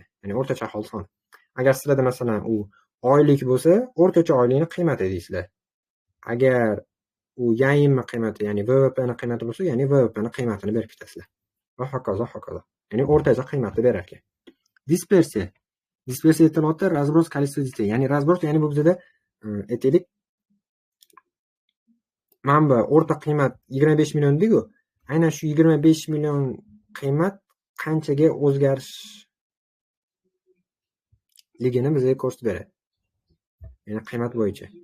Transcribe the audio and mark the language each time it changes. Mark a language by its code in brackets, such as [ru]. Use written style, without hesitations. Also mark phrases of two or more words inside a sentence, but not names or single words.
[uz] Ya'ni o'rtacha aholi soni. Agar sizlarda masalan u oylik bo'lsa, o'rtacha oylikning qiymati deysizlar. Agar u yayinma qiymati, ya'ni VVP ning qiymati bo'lsa, ya'ni VVP ning qiymatini berib ketasizlar. Va hokazo, hokazo. Ya'ni o'rtacha qiymatni berar ekan. Dispersiya. Dispersiya aytilyapti, [ru] разброс количества детей. [uz] Ya'ni разброс, ya'ni bu bizda aytaylik, mana bu o'rta qiymat 25 million deydi-ku. Aynan shu 25 million qiymat qanchaga o'zgarishligini bizga ko'rsatib beradi. Ya'ni qiymat bo'yicha.